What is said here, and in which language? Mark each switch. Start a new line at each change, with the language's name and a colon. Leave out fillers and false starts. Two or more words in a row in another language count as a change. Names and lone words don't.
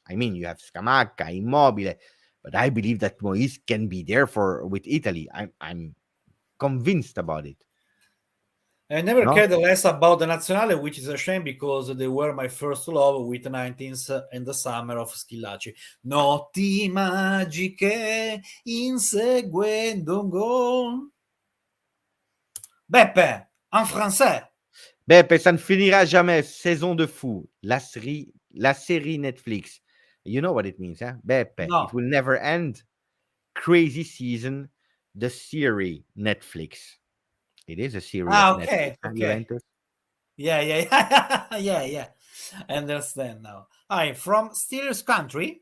English: I mean, you have Scamacca, Immobile, but I believe that Moise can be there with Italy. I'm convinced about it. I never No? cared less about the Nazionale, which is a shame because they were my first love with the 19th and the summer of Schillaci.
Italian: Notti magiche inseguendo un gol.
French: Beppe, en français. Beppe, ça ne finira jamais. Saison de fou. La série Netflix.
English: You know what it means, huh? Beppe, No. it will never end. Crazy season. The series Netflix. It is a series of Okay, Netflix. Huh, okay. Juventus? Yeah. Yeah. I understand now. I'm from Steelers country.